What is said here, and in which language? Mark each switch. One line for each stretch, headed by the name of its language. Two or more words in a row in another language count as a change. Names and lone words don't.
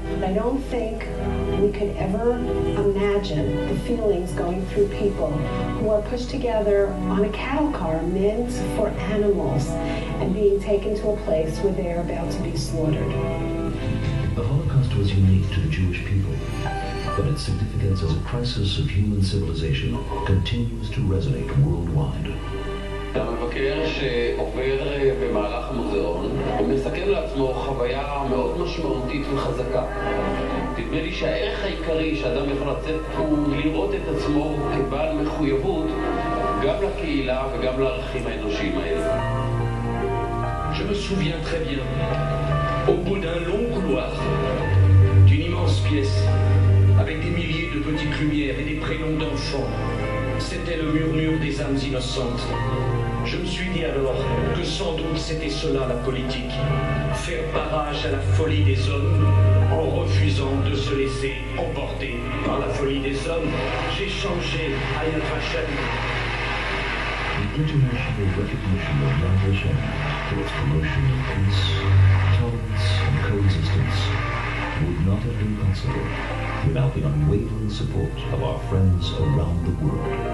English: I don't think we could ever imagine the feelings going through people who are pushed together on a cattle car meant for animals and being taken to a place where they are about to be slaughtered. The Holocaust was unique to the Jewish people, but its significance as a crisis of human civilization continues to resonate worldwide.
Hebrew: המבקר שעובר במהלך המוזיאון ומסכם לעצמו חוויה מאוד משמעותית וחזקה. נדמה לי שהערך העיקרי שאדם יכול לצאת הוא לראות את עצמו כבעל מחויבות גם לקהילה וגם לערכים האנושיים האלה.
French: Je me souviens très bien, au bout d'un long couloir, d'une immense pièce, avec des milliers de petites lumières et des prénoms d'enfants, c'était le murmure des âmes innocentes. Je me suis dit alors que sans doute c'était cela la politique, faire barrage à la folie des hommes en refusant de se laisser emporter par la folie des hommes. J'ai changé à Yad Vashem.
English: The international recognition of Yad Vashem for its promotion of peace, tolerance, and coexistence would not have been possible without the unwavering support of our friends around the world.